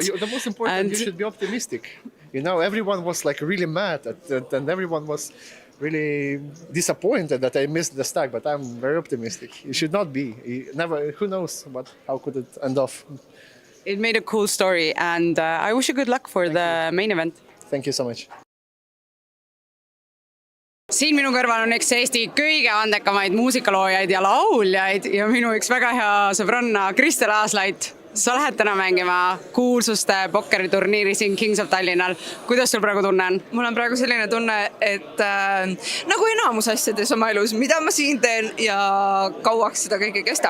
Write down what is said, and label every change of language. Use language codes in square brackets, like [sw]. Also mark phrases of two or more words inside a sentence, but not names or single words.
[en] The most important, you should be optimistic. Everyone was like really mad and everyone was really disappointed that I missed the stack, but I'm very optimistic. You should not be. Who knows how could it end off? It made a cool story, and I wish you good luck for the main event. Thank you so much. [et] Siin minu kõrval on üks Eesti kõige andekamaid muusikaloojaid ja lauljaid ja minu üks väga hea sõbranna Kristel Aaslait. Sa lähed täna mängima kuulsuste pokkeriturniiri siin Kings of Tallinnal. Kuidas sul praegu tunne on? Mul on praegu selline tunne, et nagu enamus asjades oma elus, mida ma siin teen ja kauaks seda kõike kestab.